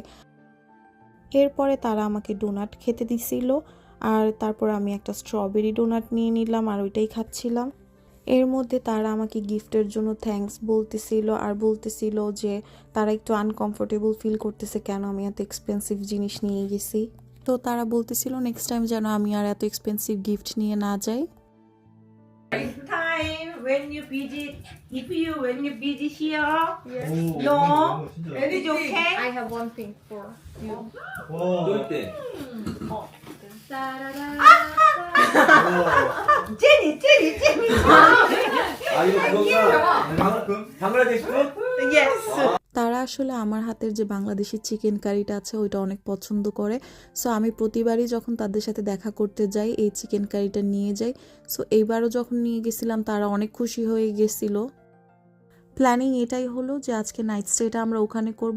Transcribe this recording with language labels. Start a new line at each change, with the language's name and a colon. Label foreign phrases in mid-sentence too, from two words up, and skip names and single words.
Bangla: এরপরে তারা আমাকে ডোনাট খেতে দিছিল, আর তারপর আমি একটা
English: strawberry donut
Bangla: নিয়ে নিলাম আর ওইটাই খাচ্ছিলাম। এর মধ্যে তারা আমাকে গিফটের জন্য থ্যাঙ্কস বলতেছিল, আর বলতেছিল যে তারা একটু
English: uncomfortable feel
Bangla: করতেছে কেন আমি এত এক্সপেন্সিভ জিনিস নিয়ে গেছি। তো তারা বলতেছিল
English: next time
Bangla: যেন আমি আর এত
English: expensive gift
Bangla: নিয়ে না যাই।
English: Time when you busy, when you busy here, Yes. no, Anything. it's okay. I have one thing for you.
Korean: 또 때. Jenny. 아 이거 그거가 방글라데시 분?
English: Yes.
Bangla: তারা আসলে আমার হাতের যে বাংলাদেশি
English: chicken curryটা
Bangla: আছে ওইটা অনেক পছন্দ করে। সো আমি প্রতিবারই যখন তাদের সাথে দেখা করতে যাই এই
English: chicken curryটা
Bangla: নিয়ে যাই। সো এইবারও যখন নিয়ে গেছিলাম তারা অনেক খুশি হয়ে গেছিল। প্ল্যানিং এটাই হলো যে আজকে
English: night stayটা
Bangla: আমরা ওখানে করব।